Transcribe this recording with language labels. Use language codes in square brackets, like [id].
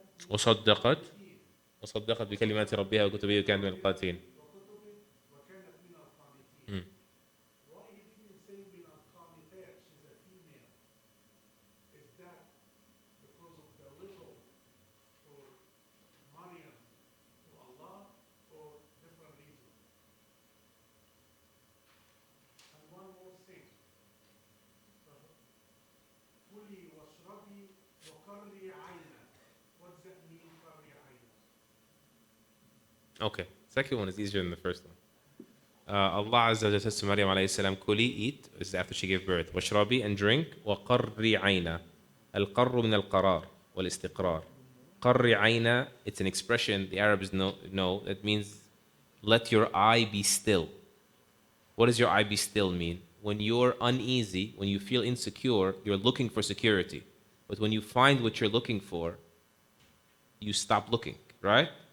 [ar] وصدقت وصدقت بكلمات ربها وكتبه وكانت من القانتين. Mm. [en] Why he didn't say min al-qanitat? She's a female. Is that because of the little for Maryam to Allah or different reason? And one more thing. [ar] Kuli washrabi wa qarri ayna. [en] What does that mean, qarri ayna? Okay, second one is easier than the first one. Allah Azza wa Jalla says to Maryam alayhi salam, Kuli, eat, this is after she gave birth, washrabi, and drink, [ar] وقري عينا. القر من القرار والاستقرار. قري عينا, [en] it's an expression the Arabs know that means let your eye be still. What does your eye be still mean? When you're uneasy, when you feel insecure, you're looking for security. But when you find what you're looking for, you stop looking, right?